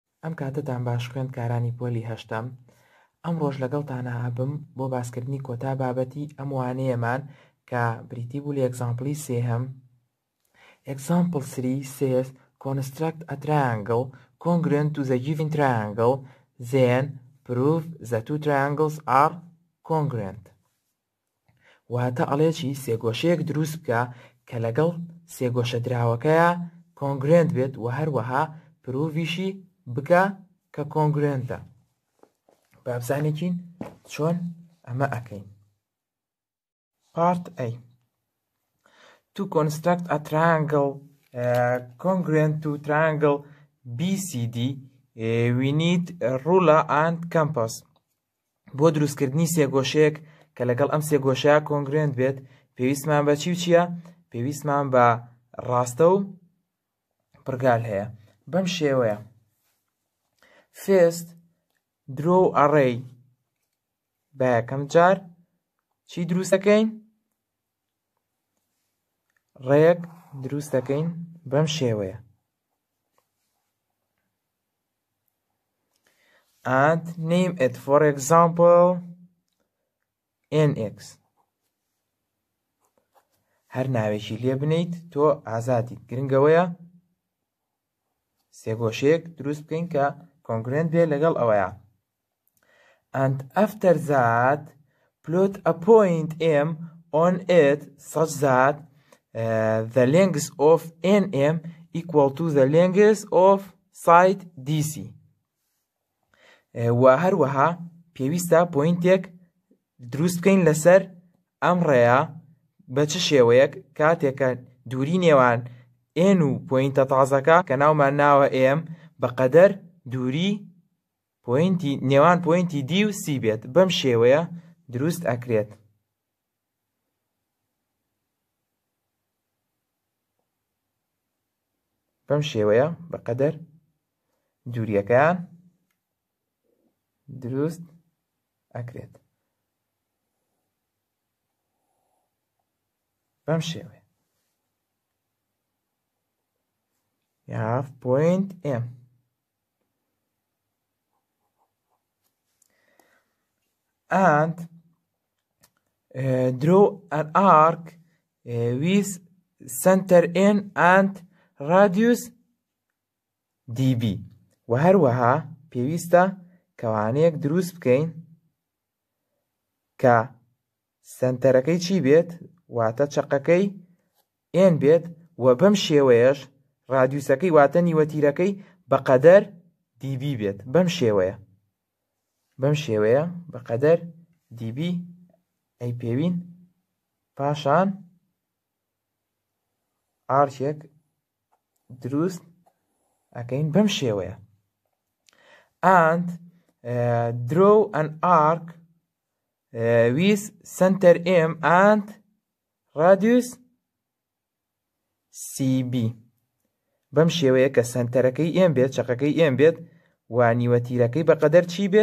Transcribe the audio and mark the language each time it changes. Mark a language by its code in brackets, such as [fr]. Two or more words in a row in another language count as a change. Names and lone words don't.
[ckb] ئەم کاتتان باش خوێندکارانی پۆلی هەشتەم. ئەم ڕۆژ لەگەڵتانە هەبم بۆ باسکردنی کۆتا بابەتی ئەم وانەیەمان کە بریتی بوو لە ئێگزامپڵی سێهەم. [en] Example 3 says construct a triangle congruent to the given triangle, then prove the two triangles are congruent. [ckb] واتە ئەڵێکی سێگۆشەیەک دروست بکە کە لەگەڵ سێگۆشە دراوەکەیە کۆنگرێنت بێت و هەروەها پروڤیشی بکە کە کۆنگرێنتە. با بزانێکین چۆن ئەمە ئەکەین. [en] Part A. To construct a triangle congruent to triangle BCD, we need a ruler and compass. [ckb] بۆ دروستکردنی سێگۆشەیەک کە لەگەڵ ئەم سێگۆشەیە کۆنگرێنت بێت پێویستمان بە چی و چییە؟ پێویستمان بە ڕاستە و پرگال هەیە. بەم شێوەیە. [en] First, draw a ray. [ckb] بە یەکەم جار چی دروست دەکەین؟ ڕێیەک دروست دەکەین بەم شێوەیە. [en] And name it, for example, NX. [ckb] هەر ناوێکی لێ بنیت تۆ ئازادیت. گرنگەوەیە سێگۆشەیەک دروست بکەین کە کۆنگرێنت بێ لەگەڵ ئەوەیە. [en] And after that, plot a point M on it such that the length of NM equal to the length of side DC. [ckb] و هەروەها پێویستە پۆینتێک دروست بکەین لەسەر ئەم ڕێیە بە چ شێوەیەک کاتێکە دووری نێوان N و پۆینتە تازەکە کە ناومان ناوە M بەقەدەر دووری نێوان پۆینتی D و C بێت. بەم شێوەیە دروست ئەکرێت. بەم شێوەیە بەقەدەر دووریەکەیان دروست ئەکرێت. بەم شێوەیە. [en] You have point M. And draw an arc with center N and radius dB. [ckb] و هەروەها پێویستە کەوانەیەک دروست بکەین کە سنتەرەکەی چی بێت؟ واتە چەقەکەی N بێت و بەم شێوەیەش رادیوسەکەی واتە نیوەتیرەکەی بەقەدەر dB بێت. بەم شێوەیە. بەم شێوەیە بەقەدەر dB ئەی پێوین پاشان ئارکێک دروست ئەکەین بەم شێوەیە. [en] And draw an arc with center M and radius CB. [ckb] بەم شێوەیە کە سنتەرەکەی M بێت چەقەکەی M بێت و نیوەتیرەکەی بەقەدەر چی بێت؟